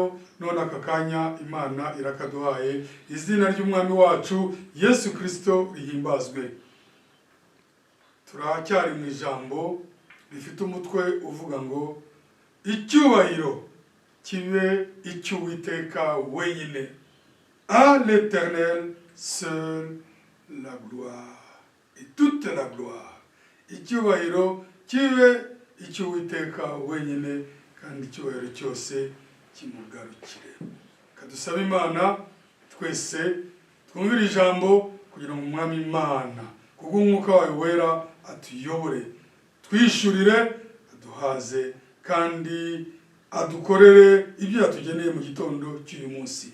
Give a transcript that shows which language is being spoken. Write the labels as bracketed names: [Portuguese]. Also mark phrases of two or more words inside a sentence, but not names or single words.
[Kinyarwanda] None aka kanya Imana irakaduhaye. Izina ry'Umwami wacu Yesu Kristo rihimbazwe. Turacyari mu ijambo rifite umutwe uvuga ngo icyubahiro kibe icy'Uwiteka wenyine. [French] À l'Éternel seul la gloire et toute la gloire. [Kinyarwanda] Icyubahiro kibe icy'Uwiteka wenyine kandi icyubahiro cyose kimugarukire. Kadusaba Imana twese twumvira ijambo kugira ngo Umwami Imana kubw'Umwuka wawe wera atuyobore, twishurire, aduhaze kandi adukorere ibyo yatugeneye mu gitondo cy'uyu munsi.